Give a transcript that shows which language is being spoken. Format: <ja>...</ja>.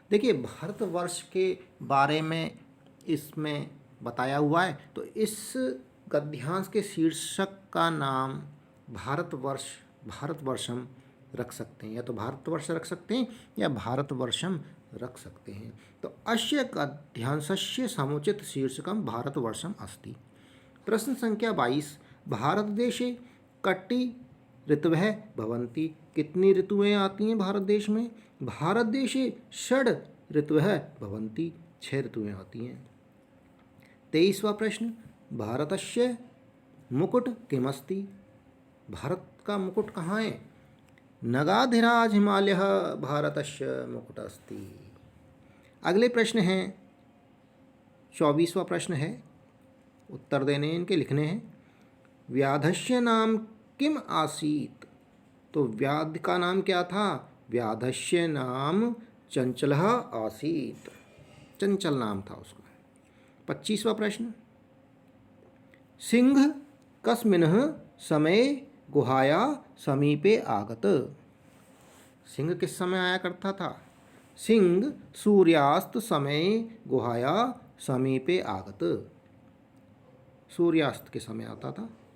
<hi>देखिए भारतवर्ष के बारे में इसमें बताया हुआ है, तो इस गद्यांश के शीर्षक का नाम भारतवर्षम रख सकते हैं, या तो भारतवर्ष रख सकते हैं या भारतवर्षम रख सकते हैं।</hi> <sa>तो अस्य गद्यांशस्य समुचित शीर्षकम भारतवर्षम अस्ति।</sa> <hi>प्रश्न संख्या 22</hi> <sa>भारतदेशे कट्टि ऋतवः भवन्ति।</sa> <hi>कितनी ऋतुएं आती हैं भारत देश में?</hi> <sa>भारत देशे षड ऋतवः भवन्ति।</sa> <hi>6 ऋतुएं आती हैं। 23वां प्रश्न</hi> <sa>भारतस्य मुकुट किमस्ति।</sa> <hi>भारत का मुकुट कहाँ है?</hi> <sa>नगाधिराज हिमालयः भारतस्य मुकुट अस्ति।</sa> <hi>अगले प्रश्न हैं 24वां प्रश्न है, उत्तर देने इनके लिखने हैं।</hi> <sa>व्याधस्य नाम किम आसीत।</sa> <hi>तो व्याध का नाम क्या था?</hi> <sa>व्याधस्य नाम चंचलः आसीत।</sa> <hi>चंचल नाम था उसका। 25वां प्रश्न सिंह</hi> <sa>कस्मिन्ह समय गुहाया समीपे आगत।</sa> <hi>सिंह किस समय आया करता था?</hi> <sa>सिंह सूर्यास्त समय गुहाया समीपे आगत,</sa> <hi>सूर्यास्त के समय आता था।</hi>